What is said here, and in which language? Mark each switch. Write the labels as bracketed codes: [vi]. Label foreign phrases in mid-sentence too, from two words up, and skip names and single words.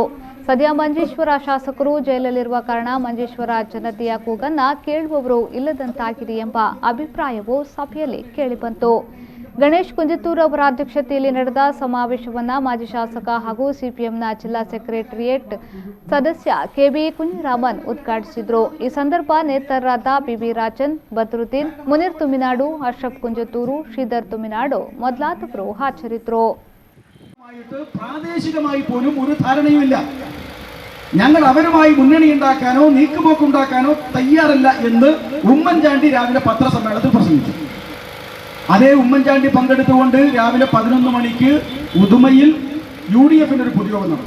[kn] ಸದ್ಯ ಮಂಜೇಶ್ವರ ಶಾಸಕರು ಜೈಲಲ್ಲಿರುವ ಕಾರಣ ಮಂಜೇಶ್ವರ ಜನತೆಯ ಕೂಗನ್ನ ಕೇಳುವವರು ಇಲ್ಲದಂತಾಗಿದೆ ಎಂಬ ಅಭಿಪ್ರಾಯವು ಸಭೆಯಲ್ಲಿ ಕೇಳಿಬಂತು. ಗಣೇಶ್ ಕುಂಜಿತ್ತೂರ್ ಅವರ ಅಧ್ಯಕ್ಷತೆಯಲ್ಲಿ ನಡೆದ ಸಮಾವೇಶವನ್ನು ಮಾಜಿ ಶಾಸಕ ಹಾಗೂ ಸಿಪಿಎಂನ ಜಿಲ್ಲಾ ಸೆಕ್ರೆಟರಿಯೇಟ್ ಸದಸ್ಯ ಕೆಬಿ ಕುಂಜಿರಾಮನ್ ಉದ್ಘಾಟಿಸಿದರು. ಈ ಸಂದರ್ಭ ನೇತಾರರಾದ ಬಿಬಿ ರಾಜನ್, ಬದ್ರುದ್ದೀನ್, ಮುನೀರ್ തുമ്മിനാടു, അഷ്റഫ് കുഞ്ചത്തൂരു, ಶ್ರೀಧರ್ തുമ്മിനാടു ಮೊದಲಾದವರು ಹಾಜರಿದ್ದರು. [ml] പ്രാദേശികമായി പോലും ഒരു ധാരണയുമില്ല. ഞങ്ങൾ അവരുമായി മുന്നണി ഉണ്ടാക്കാനോ നീക്കുപോക്കുണ്ടാക്കാനോ തയ്യാറല്ല എന്ന് ഉമ്മൻചാണ്ടി രാവിലെ പത്രസമ്മേളനത്തിൽ പ്രസംഗിച്ചു. അതേ ഉമ്മൻചാണ്ടി പങ്കെടുത്തുകൊണ്ട് രാവിലെ 11 മണിക്ക് ഉദുമയിൽ UDF-ന്റെ ഒരു പൊതുയോഗം നടന്നു.